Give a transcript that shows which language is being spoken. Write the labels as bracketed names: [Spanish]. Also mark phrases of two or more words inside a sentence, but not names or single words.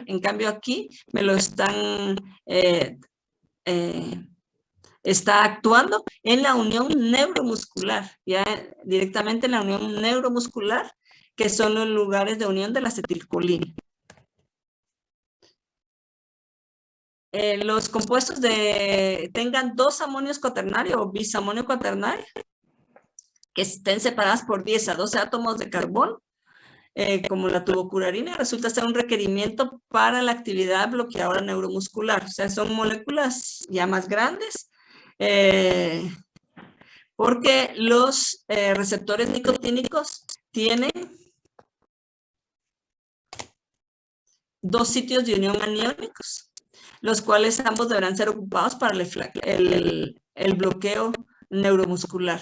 [Spanish] En cambio aquí me lo están, está actuando en la unión neuromuscular, ya directamente en la unión neuromuscular, que son los lugares de unión de la acetilcolina. Los compuestos tengan 2 amonios cuaternarios o bisamonio cuaternario, que estén separadas por 10 a 12 átomos de carbón, como la tubocurarina, resulta ser un requerimiento para la actividad bloqueadora neuromuscular. O sea, son moléculas ya más grandes, porque los receptores nicotínicos tienen 2 sitios de unión aniónicos, los cuales ambos deberán ser ocupados para el bloqueo neuromuscular.